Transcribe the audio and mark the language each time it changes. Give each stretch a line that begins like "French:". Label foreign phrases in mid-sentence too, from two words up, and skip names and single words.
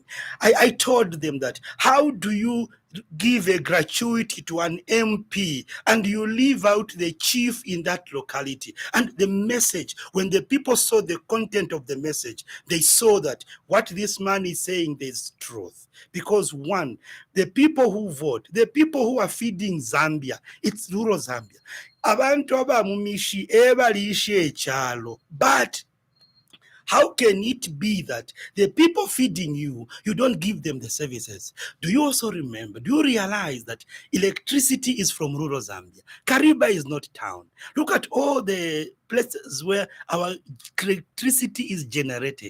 English: I told them that, how do you give a gratuity to an MP and you leave out the chief in that locality? And the message, when the people saw the content of the message, they saw that what this man is saying, there's truth. Because one, the people who vote, the people who are feeding Zambia, it's rural Zambia.
Bemba: Abantu abamumishi ebalishe echalo.
English: But how can it be that the people feeding you, you don't give them the services? Do you also remember, do you realize that electricity is from rural Zambia? Kariba is not town. Look at all the places where our electricity is generated.